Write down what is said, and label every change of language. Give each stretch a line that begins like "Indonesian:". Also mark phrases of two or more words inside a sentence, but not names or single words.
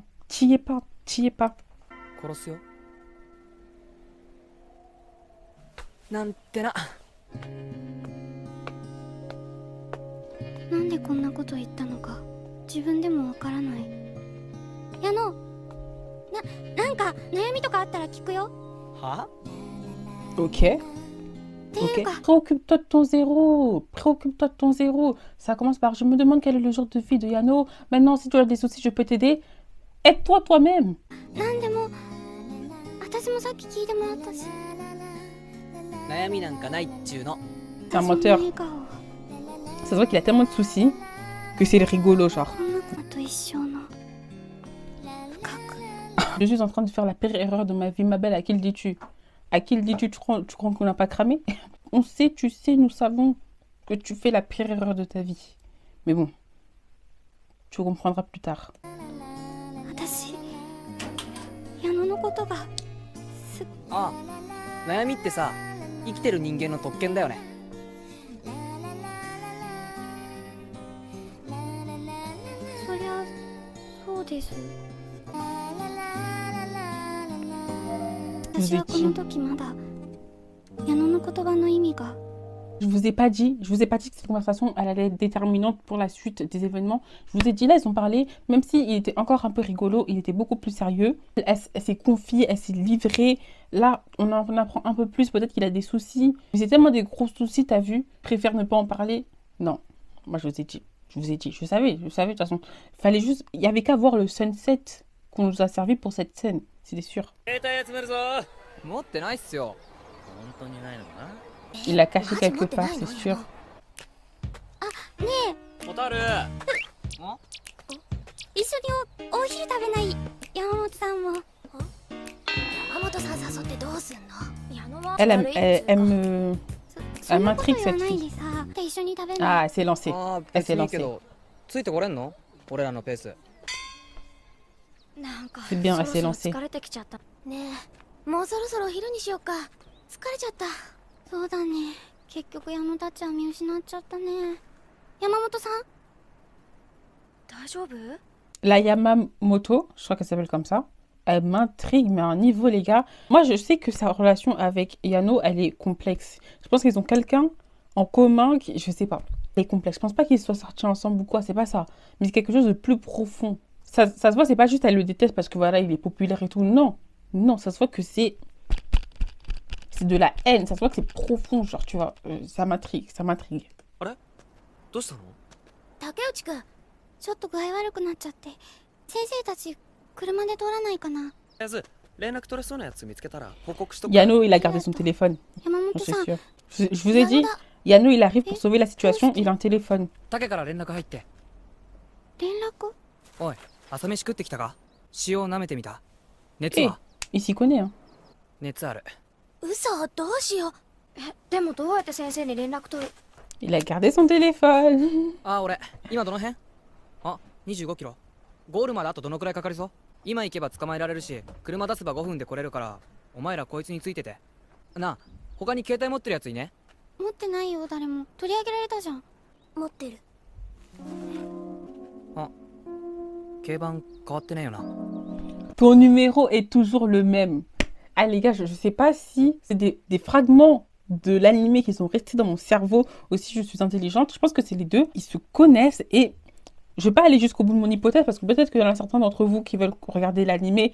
French: T'y es pas. T'y es pas.
Japanese: 殺すよ。なんてな。なんでこんなこと言ったのか自分でもわからない。矢野、 なんか悩みとかあったら聞くよ。は Ok. っていうか、
French: Préoccupe-toi de ton zéro. Préoccupe-toi de ton zéro. Ça commence par je me demande quel est le genre de vie de Yano. Maintenant, si tu as des soucis, je peux t'aider. Aide-toi toi-même.
Japanese: なんでも私もさっき聞いてもらったし。悩みなんかないっちゅうの。
French: C'est un
Japanese: そんな
French: menteur.
Japanese: 笑顔
French: Ça se voit qu'il a tellement de soucis que c'est le rigolo, genre.
Japanese: こんな子と一生の深く。
French: Je suis en train de faire la pire erreur de ma vie, ma belle. À qui le dis-tu? À qui le dis-tu? Tu crois qu'on n'a pas cramé? On sait, tu sais, nous savons que tu fais la pire erreur de ta vie. Mais bon, tu comprendras plus tard.
Japanese: 私矢野のことがすっああ、悩みってさ、生きてる人間の特権だよね。そりゃそうです。
French: Je vous
Japanese: 私
French: ai
Japanese: はこの
French: dit,
Japanese: 時まだ矢野の言葉の意味が
French: je vous ai pas dit que cette conversation elle allait être déterminante pour la suite des événements. Je vous ai dit là, ils ont parlé, même s'il était encore un peu rigolo, il était beaucoup plus sérieux. Elle s'est confiée, elle s'est livrée. Là, on en apprend un peu plus, peut-être qu'il a des soucis. Mais c'est tellement des gros soucis, t'as vu? Préfère ne pas en parler. Non, moi je vous ai dit, je savais de toute façon. Fallait juste, il y avait qu'à voir le sunset qu'on nous a servi pour cette scène, c'était sûr.
Japanese: 持ってないっすよ。本当にないのかな。
French: Il l'a caché quelque part, c'est sûr.
Japanese: ホタル。一緒にお昼食べない山本さんも。山本さん誘ってどうすんの？矢野は
French: Elle m'intrigue
Japanese: そんなこと言わ
French: cette
Japanese: ない
French: fille.
Japanese: でさ、で一緒に食べない。
French: Ah, elle s'est lancée.
Japanese: ああ、
French: Elle
Japanese: 別
French: s'est
Japanese: にいいけ
French: lancée.
Japanese: ど、ついてこれんの？俺らのペース。なんか
French: C'est bien,
Japanese: そ
French: elle
Japanese: ろ
French: s'est
Japanese: そろ lancée. 疲れてきちゃった。ねえ、もうそろそろ昼にしようか。疲れちゃった。そうだね。結局矢野たちは見失っちゃったね。山本さん、大丈夫？
French: La Yamamoto, je crois qu'elle s'appelle comme ça, elle m'intrigue, mais à un niveau, les gars. Moi, je sais que sa relation avec Yano, elle est complexe. Je pense qu'ils ont quelqu'un en commun qui, je sais pas, elle est complexe. Je pense pas qu'ils soient sortis ensemble ou quoi, c'est pas ça. Mais c'est quelque chose de plus profond. Ça se voit, c'est pas juste elle le déteste parce que voilà, il est populaire et tout. Non, non, ça se voit que c'est de la haine. Ça se voit que c'est profond, genre, tu vois. Ça m'intrigue, ça m'intrigue.
Japanese: どうしたの？竹内くん、ちょっと具合悪くなっちゃって。先生たち車で通らないかな。とりあえず連絡取れそうなやつ見つけたら報告しとく。
French: Yano, il a gardé son téléphone,
Japanese: 山
French: j'en
Japanese: 本
French: suis
Japanese: さん、
French: sûre. Je vous ai dit, Yano, il arrive pour sauver la situation, il a un téléphone.
Japanese: 竹から連絡入って。連絡？おい、朝飯食ってきたか？塩を舐めてみた。熱は？
French: Il s'y connaît, hein.
Japanese: 熱ある。嘘、どうしよう。でもどうやって先生に連絡取る？
French: Il a gardé son téléphone.
Japanese: あ、俺、今どの辺？あ、25キロ。ゴールまであとどのくらいかかりそう？今行けば捕まえられるし、車出せば5分で来れるから、お前らこいつについてて。なあ、他に携帯持ってるやついね？持ってないよ、誰も。取り上げられたじゃん。持ってる。あ、軽バン変わってねえよな。
French: Ton numéro est toujours le même. Ah les gars, je sais pas si c'est des fragments de l'animé qui sont restés dans mon cerveau aussi je suis intelligente. Je pense que c'est les deux. Ils se connaissent et je vais pas aller jusqu'au bout de mon hypothèse parce que peut-être qu'il y en a certains d'entre vous qui veulent regarder l'animé.